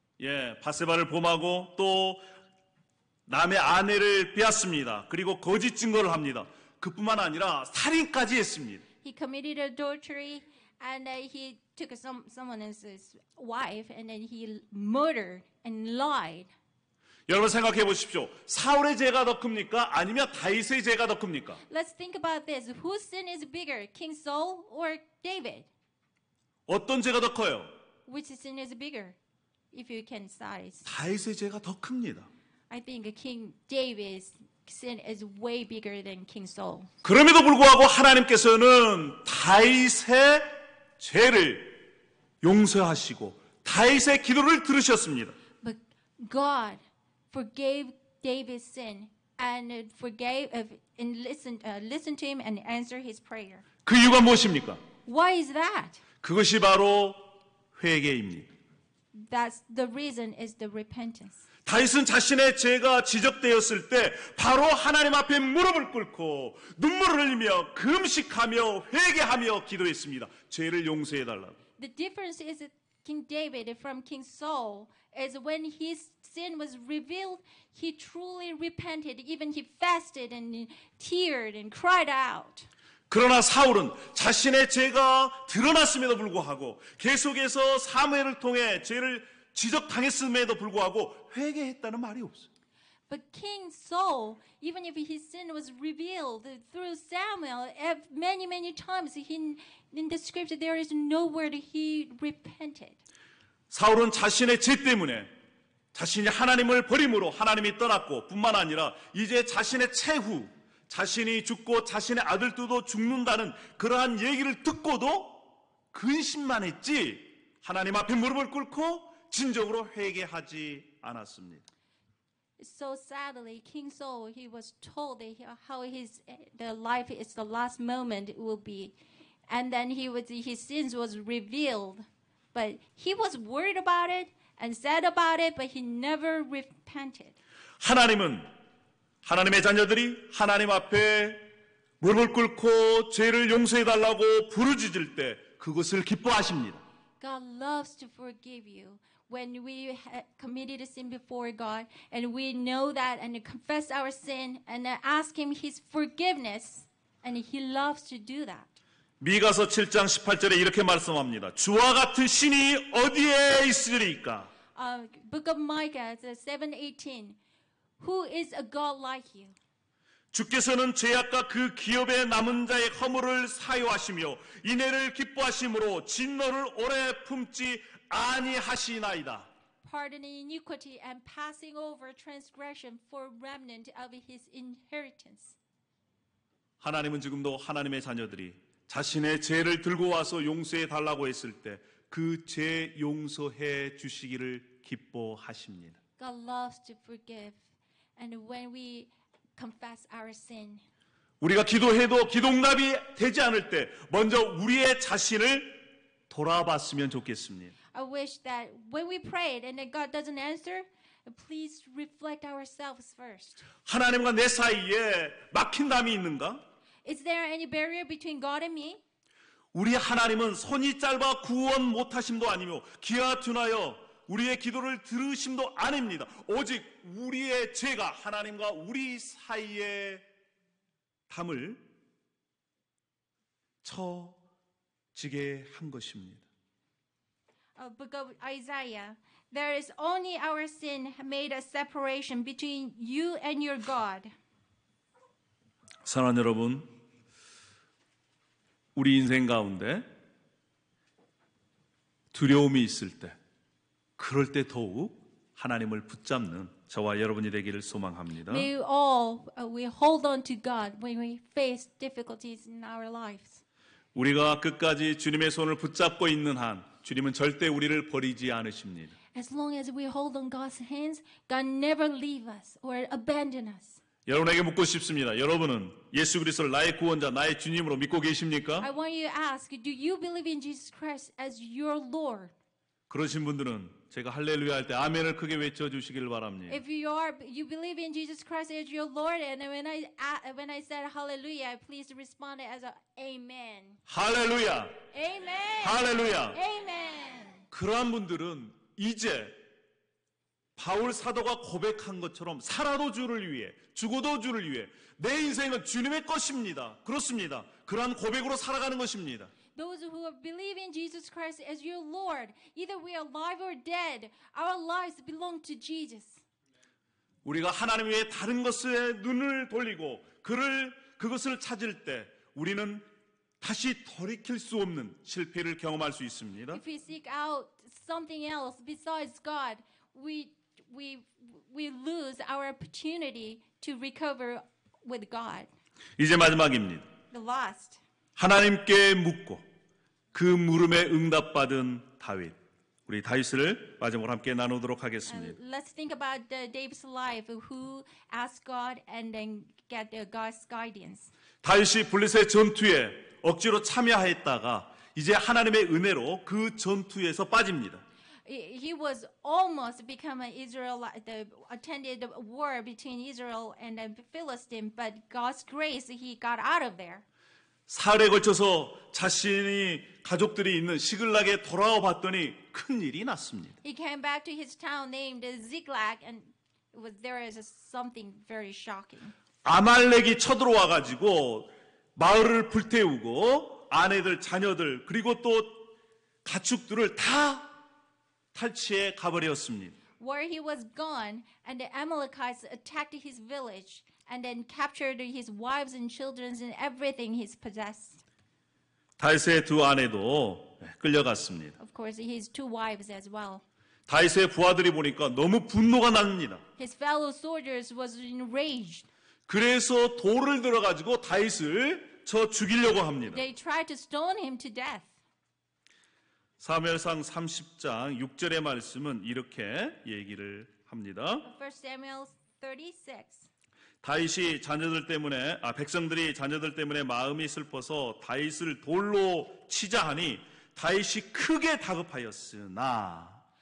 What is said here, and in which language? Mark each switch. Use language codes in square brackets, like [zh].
[ko] 예, 밧세바를 범하고 또 남의 아내를 빼앗습니다. 그리고 거짓 증거를 합니다. 그뿐만 아니라 살인까지 했습니다. [en] He committed adultery, and he took someone else's wife, and then he murdered and lied. [ko] 여러분 생각해 보십시오. 사울의 죄가 더 큽니까? 아니면 다윗의 죄가 더 큽니까? [en] Let's think about this. Whose sin is bigger, King Saul or David? [ko] 어떤 죄가 더 커요? [en] Which sin is bigger, if you can size? [ko] 다윗의 죄가 더 큽니다. [en] I think King David's sin is way bigger than King Saul. [ko] 그럼에도 불구하고 하나님께서는 다윗의 죄를 용서하시고 다윗의 기도를 들으셨습니다. [en] But God forgave David's sin and listened to him and answered his prayer. [ko] 그 이유가 무엇입니까? [en] Why is that? [ko] 그것이 바로 회개입니다. [en] That's the reason is the repentance. [ko] 다윗은 자신의 죄가 지적되었을 때 바로 하나님 앞에 무릎을 꿇고 눈물을 흘리며 금식하며 회개하며 기도했습니다. 죄를 용서해 달라고. [en] The difference is that King David from King Saul is when his sin was revealed, he truly repented. Even he fasted and teared and cried out. [ko] 그러나 사울은 자신의 죄가 드러났음에도 불구하고 계속해서 사무엘을 통해 죄를 지적당했음에도 불구하고 회개했다는 말이 없어요. [en] But King Saul, even if his sin was revealed through Samuel many times, in the scripture there is no word he repented. [ko] 사울은 자신의 죄 때문에 자신이 하나님을 버림으로 하나님이 떠났고 뿐만 아니라 이제 자신의 최후 자신이 죽고 자신의 아들들도 죽는다는 그러한 얘기를 듣고도 근심만 했지 하나님 앞에 무릎을 꿇고 진정으로 회개하지 않았습니다. [en] So sadly, King Saul, he was told that how the life is the last moment it will be, and then his sins was revealed, but he was worried about it and sad about it, but he never repented. [ko] 하나님은 하나님의 자녀들이 하나님 앞에 무릎을 꿇고 죄를 용서해 달라고 부르짖을 때 그것을 기뻐하십니다. [en] God loves to forgive you. When we committed a sin before God and we know that and confess our sin and ask Him His forgiveness, and He loves to do that. [ko] 미가서 7장 18절에 이렇게 말씀합니다. 주와 같은 신이 어디에 있으리까? [en] Book of Micah 7:18. Who is a God like you? [ko] 주께서는 죄악과 그 기업에 남은 자의 허물을 사유하시며 인애를 기뻐하심으로 진노를 오래 품지 아니하시나이다. [en] Pardoning iniquity and passing over transgression for remnant of His inheritance. [ko] 하나님은 지금도 하나님의 자녀들이 자신의 죄를 들고 와서 용서해 달라고 했을 때 그 죄 용서해 주시기를 기뻐하십니다. [en] God loves to forgive, and when we confess our sin, [ko] 우리가 기도해도 기도응답이 되지 않을 때 먼저 우리의 자신을 돌아봤으면 좋겠습니다. [en] I wish that when we prayed and that God doesn't answer, please reflect ourselves first. [ko] 하나님과 내 사이에 막힌 담이 있는가? [en] Is there any barrier between God and me? [ko] 우리 하나님은 손이 짧아 구원 못하심도 아니며 기아 둔하여 우리의 기도를 들으심도 아닙니다. 오직 우리의 죄가 하나님과 우리 사이에 담을 쳐지게 한 것입니다. [en] Book of Isaiah. There is only our sin made a separation between you and your God. [ko] 사랑하는 여러분, 우리 인생 가운데 두려움이 있을 때, 그럴 때 더욱 하나님을 붙잡는 저와 여러분이 되기를 소망합니다. [en] May all we hold on to God when we face difficulties in our lives. [ko] 우리가 끝까지 주님의 손을 붙잡고 있는 한 주님은 절대 우리를 버리지 않으십니다. [en] As long as we hold on God's hands, God never leave us or abandon us. [ko] 여러분에게 묻고 싶습니다. 여러분은 예수 그리스도를 나의 구원자, 나의 주님으로 믿고 계십니까? [en] I want you to ask, do you believe in Jesus Christ as your Lord? [ko] 그러신 분들은 제가 할렐루야 할 때 아멘을 크게 외쳐 주시길 바랍니다. [en] If you believe in Jesus Christ as your Lord, and when I said hallelujah, please respond as a amen. [ko] 할렐루야! [en] Amen. [ko] 할렐루야! [en] Amen. [ko] 그러한 분들은 이제 바울 사도가 고백한 것처럼 살아도 주를 위해, 죽어도 주를 위해 내 인생은 주님의 것입니다. 그렇습니다. 그러한 고백으로 살아가는 것입니다. [en] Those who believe in Jesus Christ as your Lord, either we are alive or dead, our lives belong to Jesus. [ko] 우리가 하나님 외에 다른 것에 눈을 돌리고 그것을 찾을 때 우리는 다시 돌이킬 수 없는 실패를 경험할 수 있습니다. [en] If we seek out something else besides God, we lose our opportunity to recover with God. [ko] 이제 마지막입니다. [en] The last. [ko] 하나님께 묻고 그 물음에 응답받은 다윗. 우리 다윗을 마지막으로 함께 나누도록 하겠습니다. [en] Let's think about David's life, who asked God and then get God's guidance. [ko] 다윗이 블레셋 전투에 억지로 참여했다가 이제 하나님의 은혜로 그 전투에서 빠집니다. [en] He was almost become an Israelite, attended a war between Israel and the Philistine, but God's grace, he got out of there. [ko] 사흘에 걸쳐서 자신이 가족들이 있는 시글락에 돌아와 봤더니 큰 일이 났습니다. [en] He came back to his town named Ziklag, and there is something very shocking. [ko] 아말렉이 쳐들어와 가지고 마을을 불태우고 아내들, 자녀들 그리고 또 가축들을 다 탈취해 가버렸습니다. [en] Where he was gone, and the Amalekites attacked his village, and then captured his wives and children and everything he's possessed. [ko] 다윗의 두 아내도 끌려갔습니다. [en] Of course, his two wives as well. [ko] 다윗의 부하들이 보니까 너무 분노가 납니다. [en] His fellow soldiers was enraged. [ko] 그래서 돌을 들어가지고 다윗을 쳐 죽이려고 합니다. [en] They tried to stone him to death. [ko] 사무엘상 30장 6절의 말씀은 이렇게 얘기를 합니다. [en] 1 Samuel 36. [ko] 다윗이 백성들이 자녀들 때문에 마음이 슬퍼서 다윗을 돌로 치자 하니 다윗이 크게 다급하였으나